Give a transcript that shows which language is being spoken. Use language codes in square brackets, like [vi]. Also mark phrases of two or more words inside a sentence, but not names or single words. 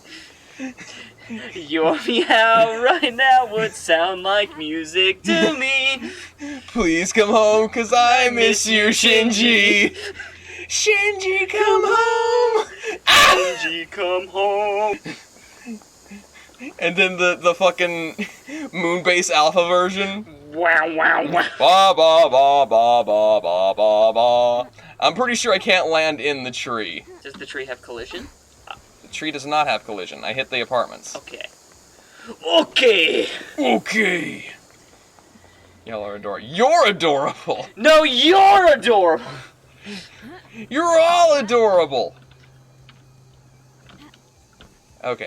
[en] Your meow right now would sound like music to me. Please come home, 'cause I miss you, Shinji. Shinji, come home. Ah! Shinji, come home. And then the fucking Moonbase Alpha version. Wow, wow, wow. Ba ba ba ba ba ba ba ba. I'm pretty sure I can't land in the tree. Does the tree have collision? The tree does not have collision. I hit the apartments. Okay. Okay. Okay. Y'all are adorable. You're adorable. No, you're adorable. You're all adorable. Okay.